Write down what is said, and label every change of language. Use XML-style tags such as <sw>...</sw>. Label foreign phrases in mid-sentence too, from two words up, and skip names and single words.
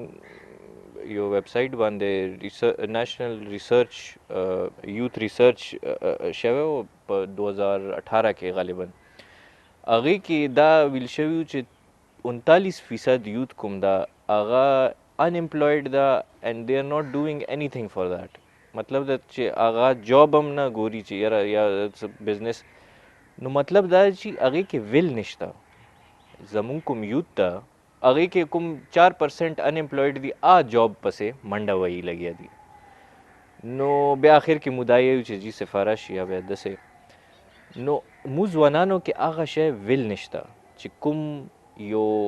<ps>یو ویب سایټ باندې</ps> <en>national research youth research</en> <ps>شوی و په 2018 کې غالبا هغې کې دا ویل شوي و چې 39% یوث کوم دا هغه</ps> <en>unemployed, and they are not doing anything for that</en> <ps>مطلب دا چې هغه جاب هم نه ګوري چې یاره یا بزنس نو مطلب دا چې هغې کې ویل نشته زمونږ کوم یوث ته هغې کې کوم 4% انامپلویډ دي جاب پسې منډه وهي لګیا دي نو بیا آخر کې مو دا یې چې جي سفارش یا بیا داسې نو مو ځوانانو کې هغه شی ویل نشته چې کوم یو</ps>